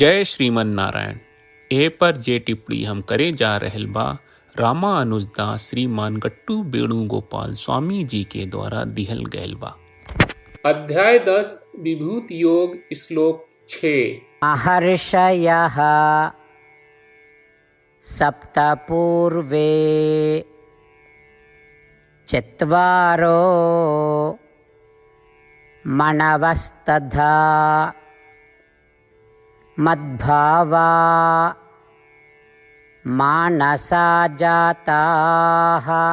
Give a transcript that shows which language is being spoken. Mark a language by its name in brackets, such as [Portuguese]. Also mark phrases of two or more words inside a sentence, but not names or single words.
[Sanskrit] जय श्रीमन नारायण। [Bhojpuri] ए पर जे टिप्पणी हम करे जा रहल बा रामानुजदास श्रीमान गट्टू वेणुगोपाल स्वामी जी के द्वारा दिहल गयल बा। अध्याय 10 विभूति योग श्लोक 6। [Sanskrit] महर्षयः सप्त पूर्वे चत्वारो मनवस्तथा मद्भावा मानसा जाताः